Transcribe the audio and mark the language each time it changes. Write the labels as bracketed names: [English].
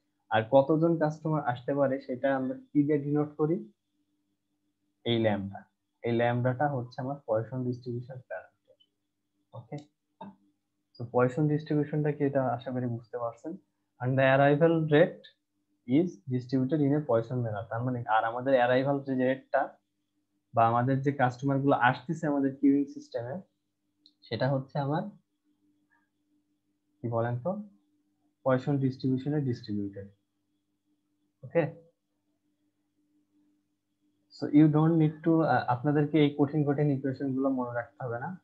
[Bangla] আর কতজন কাস্টমার আসতে পারে সেটা আমরা কি দিয়ে ডিনোট করি? এই ল্যামডাটা হচ্ছে আমার পয়সন ডিস্ট্রিবিউশন প্যারামিটার। ওকে, তো পয়সন ডিস্ট্রিবিউশনটা কি, এটা আশা করি বুঝতে পারছেন। [English] and the arrival rate is distributed in a Poisson manner। [Bangla] তার মানে আর আমাদের অ্যারাইভাল যে রেটটা বা আমাদের যে কাস্টমার গুলো আসতেছে আমাদের কিউইং সিস্টেমে, সেটা হচ্ছে আমার কি বলেন তো poison ডিস্ট্রিবিউশনে distributed. Okay, [English] so you don't need to, [Bangla] আপনাদেরকে এই কঠিন কঠিন ইকুয়েশন গুলো মনে রাখতে হবে না।